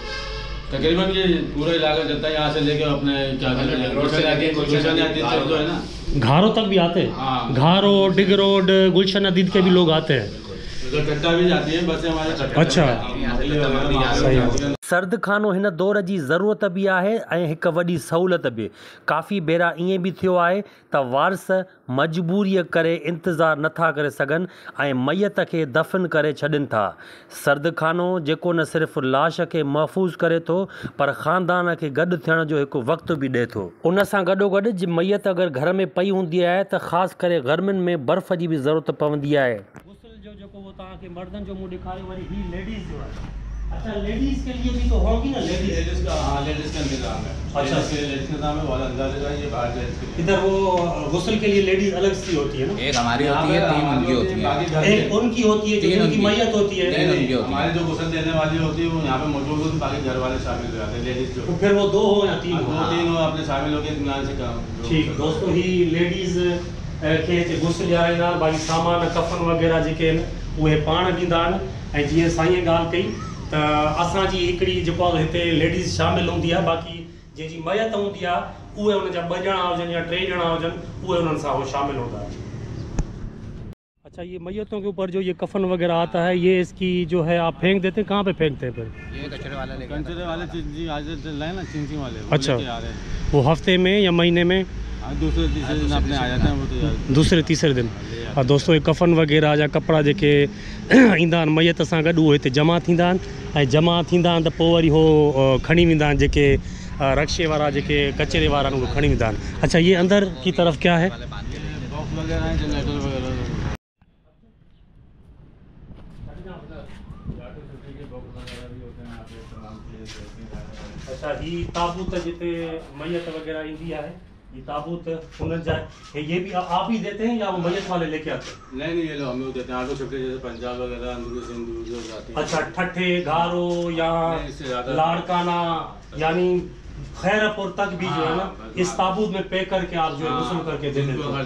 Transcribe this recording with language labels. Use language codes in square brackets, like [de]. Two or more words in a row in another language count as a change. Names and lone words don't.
[ur] تقریباً یہ پورا علاقہ چلتا ہے، یہاں سے لیکے اپنے کیا کہتے ہیں گلشن حدید جو ہے نا, گھاروں تک بھی آتے ہیں. ہاں. گھارو، ڈگ روڈ، گلشن حدید کے بھی لوگ آتے ہیں. ادھر کٹا بھی جاتی ہے بسیں ہمارے کٹا. اچھا. صحیح. [sd] सर्द खानो हिन दौर जी ज़रूरत भी आहे ऐं हिकु वॾी सहूलियत बि। काफ़ी भेरा ईअं बि थियो आहे त वारस मजबूरीअ करे इंतज़ारु नथा करे सघनि ऐं मैयत खे दफ़न करे छॾनि था। सर्द खानो जेको न सिर्फ़ु लाश खे महफ़ूज़ करे थो पर ख़ानदान खे गॾु थियण जो हिकु वक़्तु बि ॾिए थो। उन सां गॾोगॾु मैयत अगरि घर में पई हूंदी आहे त ख़ासि करे गर्मियुनि में बर्फ़ जी बि ज़रूरत पवंदी आहे। जो वो ताकि मर्दन जो मुंह दिखाए वाली ही लेडीज जो है। [ur] اچھا، لیڈیز کے لیے بھی تو ہوگی نا? لیڈیز کا، ہاں، لیڈیز کا انتظام ہے. اچھا, لیڈیز کا نام ہے والا انداز ہے، یہ باہر جینٹس کے لیے. ادھر وہ غسل کے لیے لیڈیز الگ سی ہوتی ہے نا? ایک ہماری ہوتی ہے، 3 ان کی ہوتی ہے. ایک ان کی ہوتی ہے جو ان کی میت ہوتی ہے. ہماری جو غسل دینے والی ہوتی ہے وہ یہاں پہ موجود ہوتی ہے، باقی گھر والے شامل ہو جاتے ہیں لیڈیز جو. تو پھر وہ 2 ہو یا 3 ہو? 2-3 ہو، اپنے شامل ہو کر اطمینان سے کام. [sd] ठीक दोस्तों, ही लेडीज खे गुस्ल ॾियाराईंदा आहिनि, बाक़ी सामान कफन वग़ैरह जेके आहिनि उहे पाण ॾींदा आहिनि। ऐं जीअं साईं ॻाल्हि कई त असांजी हिकिड़ी जेको आहे हिते लेडीज़ शामिल हूंदी आहे, बाक़ी जंहिंजी मैयत हूंदी आहे उहे हुन जा 2 ॼणा हुजनि या 3 ॼणा हुजनि उहे हुननि सां उहे शामिल हूंदा आहिनि। [ur] اچھا، یہ میتوں کے اوپر جو یہ کفن وغیرہ آتا ہے، یہ اس کی جو ہے آپ پھینک دیتے ہیں، کہاں پہ پھینکتے ہیں پھر? یہ کچرے والے چنچی آج چل رہے ہیں نا، چنچی والے. اچھا، وہ ہفتے میں یا مہینے میں? دوسرے تیسرے دن اپنے آ جاتے ہیں وہ تو. دوسرے تیسرے دن. [sd] हाँ दोस्तों, ये कफन वग़ैरह जा कपिड़ा जेके ईंदा आहिनि मैयत सां गॾु उहे हिते जमा थींदा आहिनि ऐं जमा थींदा आहिनि त पोइ वरी हो खणी वेंदा आहिनि जेके रक्शे वारा जेके कचरे वारा आहिनि उहे खणी वेंदा आहिनि। [ur] اچھا، یہ اندر کی طرف کیا ہے? باکس وغیرہ ہیں، جنریٹر وغیرہ. اچھا، یہ [sd] ताबूत जिते मैयत वग़ैरह ईंदी आहे, [ur] یہ تابوت [sd] हुन जा [ur] یہ بھی آپ ہی دیتے ہیں یا وہ میت والے لیکے آتے ہیں? نہیں، یہ لوگ ہمیں دیتے ہیں۔ آگے چھٹے جیسے پنجاب وغیرہ، اندر سندھو جو جاتی ہے. اچھا، ٹھٹھے، گھارو یا لاڑکانہ یعنی خیرپور تک بھی جو ہے نا اس تابوت میں پیک کر کے آپ جو ہے غسل کر کے دے دیتے ہیں.